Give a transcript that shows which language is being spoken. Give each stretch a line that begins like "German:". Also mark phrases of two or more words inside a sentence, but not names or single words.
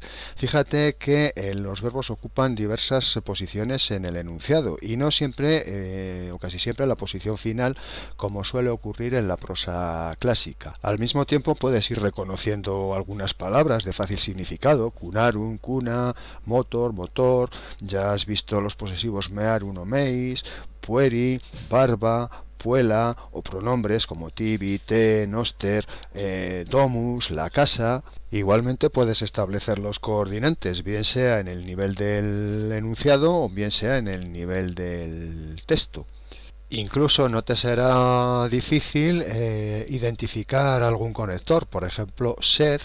Spanish: Fíjate que los verbos ocupan diversas posiciones en el enunciado y no siempre o casi siempre la posición final, como suele ocurrir en la prosa clásica. Al mismo tiempo puedes ir reconociendo algunas palabras de fácil significado: cunarum, cuna, motor, motor. Ya has visto los posesivos mearum o meis,
Latin: pueri, barba, puela,
Spanish: o pronombres como
Latin: tibi, te, noster, domus,
Spanish: la casa. Igualmente puedes establecer los coordinantes, bien sea en el nivel del enunciado o bien sea en el nivel del texto. Incluso no te será difícil identificar algún conector, por ejemplo, sed.